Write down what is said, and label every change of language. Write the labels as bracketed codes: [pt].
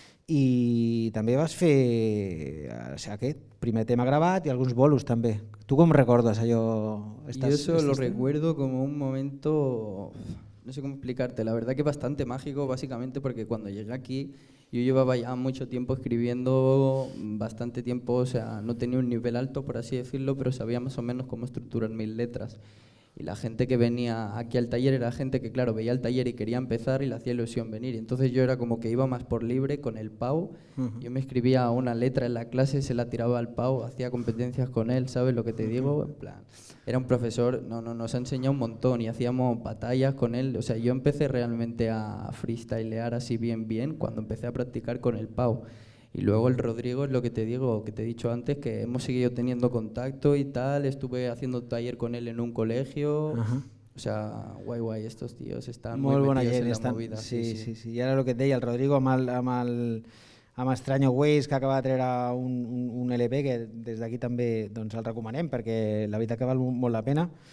[ca] I també vas fer aquest primer tema gravat i alguns bolos també. Tu com recordes allò? [es] Yo eso lo recuerdo como un momento, no sé cómo explicarte, la verdad que bastante mágico, básicamente porque cuando llegué aquí yo llevaba ya mucho tiempo escribiendo, bastante tiempo, o sea, no tenía un nivel alto, por así decirlo, pero sabía más o menos cómo estructurar mis letras. Y la gente que venía aquí al taller era gente que, claro, veía el taller y quería empezar y le hacía ilusión venir. Y entonces yo era como que iba más por libre con el Pau. Yo me escribía una letra en la clase, se la tiraba al Pau, hacía competencias con él, ¿sabes lo que te digo? En plan, era un profesor, nos ha enseñado un montón y hacíamos batallas con él. O sea, yo empecé realmente a freestylear así bien cuando empecé a practicar con el Pau. Y luego el Rodrigo es lo que te digo, que te he dicho antes, que hemos seguido teniendo contacto y tal, estuve haciendo taller con él en un colegio, o sea, guai, estos tíos están muy metidos en la movida. Sí. [ca] I ara el que et deia, el Rodrigo amb Extraño Ways, que acaba de treure un LP, que des d'aquí també el recomanem, perquè la veritat que val molt la pena.